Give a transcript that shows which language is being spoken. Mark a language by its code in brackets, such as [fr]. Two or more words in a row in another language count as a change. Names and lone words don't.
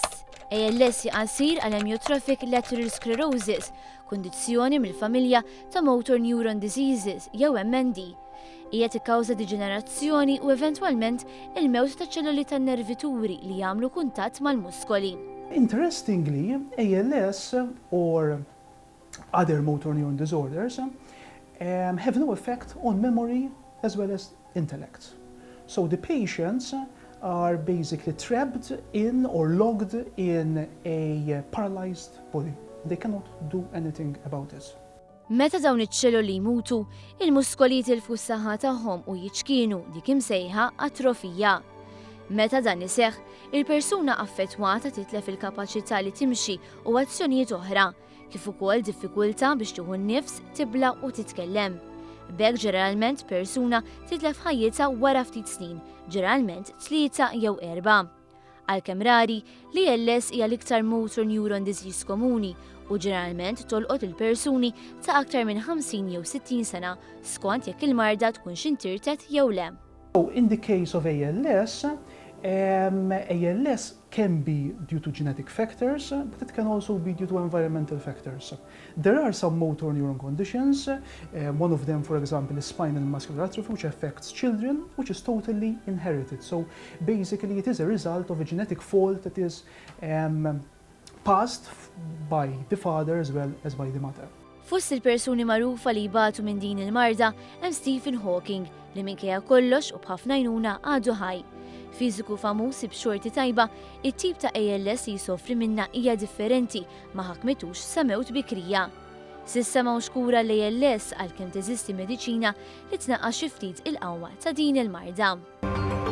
[mt] ALS jaqasir għal [en] Amyotrophic Lateral Sclerosis, [mt] kundizzjoni mill-familja ta' [en] Motor Neuron Diseases [mt] jew MND. Hija tikkawża diġenerazzjoni u eventwalment il-mewt ta' ċelluli tan-nervituri li jagħmlu kuntatt mal-muskoli. [en] Interestingly, ALS or other motor neuron disorders have no effect on memory as well as intellect. So the patients are basically trapped in or locked in a paralyzed body. They cannot do anything about this. [mt] Meta dawn iċ-ċelluli jmutu, il-muskoli jitilfu s-saħħa tagħhom u jiċkienu dik imsejħa atrofija. Meta dan iseħħ, il-persuna affettwata titlef il-kapaċità li timxi u azzjonijiet oħra, kif ukoll diffikultà biex tieħu nnifs, tibla u titkellem. B'hekk ġeneralment persuna titlef ħajjitha wara ftit snin, ġeneralment 3 jew 4. Għalkemm rari li ALS hija l-iktar [en] motor neuron disease [mt] komuni u ġeneralment tolqot il-persuni ta' aktar minn 50 jew 60 sena skont jekk il-marda tkun xintirtet jew le. [en] So in the case of ALS, ALS can be due to genetic factors, but it can also be due to environmental factors. There are some motor neuron conditions. One of them, for example, is spinal muscular atrophy, which affects children, which is totally inherited. So basically, it is a result of a genetic fault that is passed by the father as well as by the mother. [mt] Fost il-persuni magħrufa li jbatu minn din il-marda hemm Stephen Hawking li minkejja kollox u b'ħafna għajnuna għadu ħaj. Fiżiku famuż b'xorti tajba, it-tip ta' ALS li jsofri minna hija differenti ma ħakmitux sa mewt bikrija. S'issa m'hawnx kura l-ALS għalkemm teżisti mediċina li tnaqqas xi ftit il-qawwa ta' din il-marda.